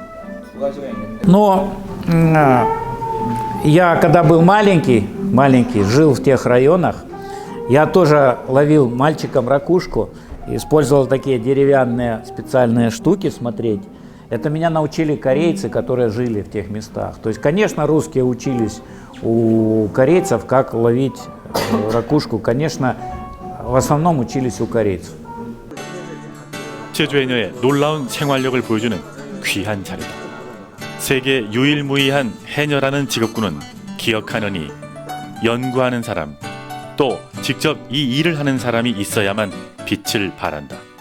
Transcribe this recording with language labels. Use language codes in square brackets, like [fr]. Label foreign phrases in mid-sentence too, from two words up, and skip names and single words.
[ru] Но я когда был маленький, жил в тех районах, я тоже ловил мальчиком ракушку, использовал такие деревянные специальные штуки смотреть. Это меня научили корейцы, которые жили в тех местах. То есть, конечно, русские учились у корейцев, как ловить ракушку. Конечно, в основном учились у корейцев. [ko] 제주 해녀의 놀라운 생활력을 보여주는 귀한 자리다. 세계 유일무이한 해녀라는 직업군은 기억하느니 연구하는 사람, 또 직접 이 일을 하는 사람이 있어야만 빛을 발한다.